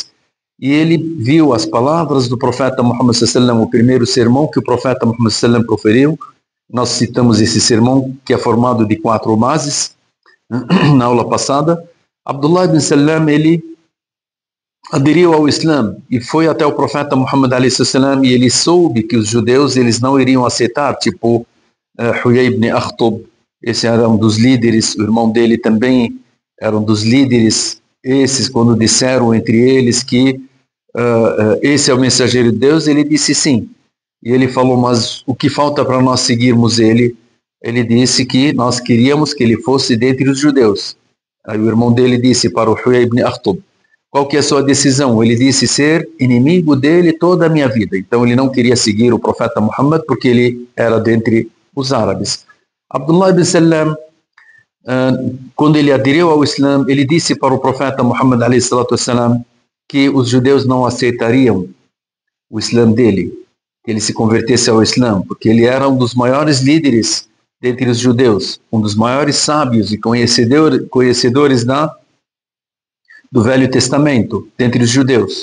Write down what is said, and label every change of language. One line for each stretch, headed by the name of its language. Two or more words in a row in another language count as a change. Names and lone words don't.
Portuguese: E ele viu as palavras do profeta Muhammad
Arabic: صلى الله عليه وسلم,
Portuguese: o primeiro sermão que o profeta Muhammad
Arabic: صلى الله عليه وسلم
Portuguese: proferiu. Nós citamos esse sermão, que é formado de 4 bases, na aula passada. Abdullah ibn Salam, ele aderiu ao Islã e foi até o profeta Muhammad
Arabic: عليه وسلم,
Portuguese: e ele soube que os judeus eles não iriam aceitar, tipo Huyay ibn Akhtab, esse era um dos líderes, o irmão dele também era um dos líderes. Esses, quando disseram entre eles que esse é o mensageiro de Deus, ele disse sim. E ele falou: mas o que falta para nós seguirmos ele? ele disse que nós queríamos que ele fosse dentre os judeus. Aí o irmão dele disse para o Huyay ibn Akhtab, qual que é a sua decisão? Ele disse ser inimigo dele toda a minha vida. Então ele não queria seguir o profeta Muhammad porque ele era dentre os árabes. Abdullah ibn Salam, quando ele aderiu ao Islã, ele disse para o profeta Muhammad a.s. que os judeus não aceitariam o Islã dele, que ele se convertesse ao Islã, porque ele era um dos maiores líderes dentre os judeus, um dos maiores sábios e conhecedores do Velho Testamento, dentre os judeus.